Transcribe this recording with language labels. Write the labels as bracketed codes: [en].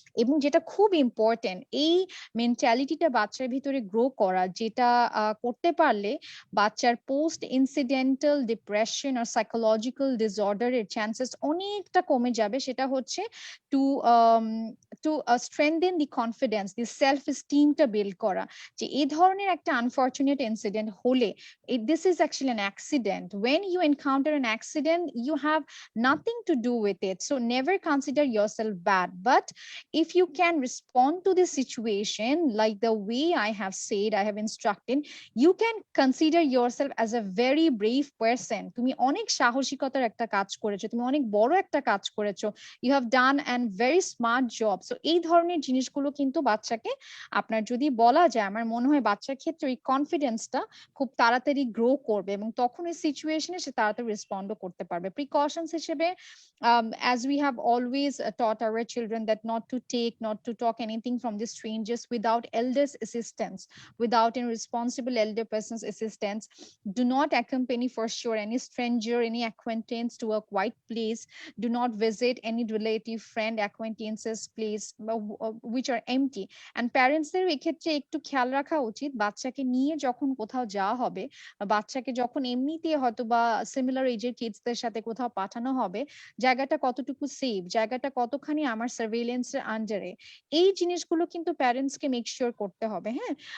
[bn] এবং যেটা খুব ইম্পর্টেন্ট, এই মেন্টালিটিটা বাচ্চার ভিতরে গ্রো করা, যেটা করতে পারলে বাচ্চার পোস্ট ইনসিডেন্টাল ডিপ্রেশন আর সাইকোলজিক্যাল ডিসঅর্ডারের চান্সেস অনেকটা কমে যাবে, সেটা হচ্ছে [en] to to strengthen the confidence, [bn] দি সেলফ এস্টিমটা বিল্ড করা, যে এই ধরনের একটা আনফর্চুনেট ইনসিডেন্ট হলে, [en] this is actually an accident. When you encounter an accident, you have nothing to do with it. So never consider yourself bad. But if you can respond to the situation like the way I have said, I have instructed, you can consider yourself as a very brave person. [bn] তুমি অনেক সাহসিকতার একটা কাজ করেছো, তুমি অনেক বড় একটা কাজ করেছো, [en] you have done a very smart job. [bn] So এই ধরনের জিনিসগুলো কিন্তু বাচ্চাকে আপনার যদি বলা যায়, আমার মনে হয় বাচ্চার ক্ষেত্রে এই কনফিডেন্সটা খুব তাড়াতাড়ি গ্রো করবে এবং তখন এই সিচুয়েশনে সে তাড়াতাড়ি রেসপন্ডও করতে পারবে। প্রিকশনস হিসেবে, [en] as we have always taught our children that not to take, not to talk anything from the strangers without elders assistance, without any responsible elder person's assistance. Do not accompany for sure any stranger, any acquaintance to a quiet place. Do not visit any relative, friend, acquaintances place which are empty. [bn] And প্যারেন্টসদের এক্ষেত্রে একটু খেয়াল রাখা উচিত, বাচ্চাকে নিয়ে যখন কোথাও যাওয়া হবে, বাচ্চাকে যখন এমনিতে হয়তো বা সিমিলার এজের কিডসদের সাথে কোথাও পাঠানো হবে, জায়গাটা কতটুকু সেফ, জায়গাটা কতখানি আমার সার্ভেইলেন্সের আন্ডারে, এই জিনিসগুলো কিন্তু প্যারেন্টসকে মেক শিওর করতে হবে, হ্যাঁ।